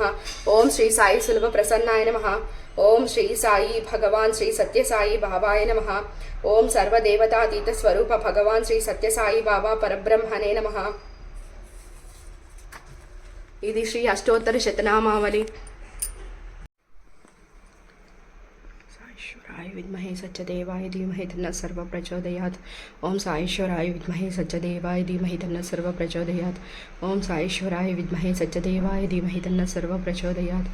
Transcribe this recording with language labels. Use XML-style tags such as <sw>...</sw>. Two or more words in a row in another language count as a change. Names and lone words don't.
<sa>ఓం శ్రీ సాయి సులభ ప్రసన్నాయ నమః. ఓం శ్రీ సాయి భగవాన్ శ్రీ సత్యసాయి బాబాయ నమః. ఓం సర్వదేవతాతీత స్వరూప భగవాన్ శ్రీ సత్యసాయి బాబా పరబ్రహ్మణే నమః. ఇది శ్రీ అష్టోత్తర శతనామావళి. साईश्वराय विद्महे सत्यदेवाय धीमहि तन्नः सर्वः प्रचोदयात्. ओम साईश्वराय विद्महे सत्यदेवाय धीमहि तन्नः सर्वः प्रचोदयात्. ओम साईश्वराय विद्महे सत्यदेवाय धीमहि तन्नः सर्वः प्रचोदयात्.</sa>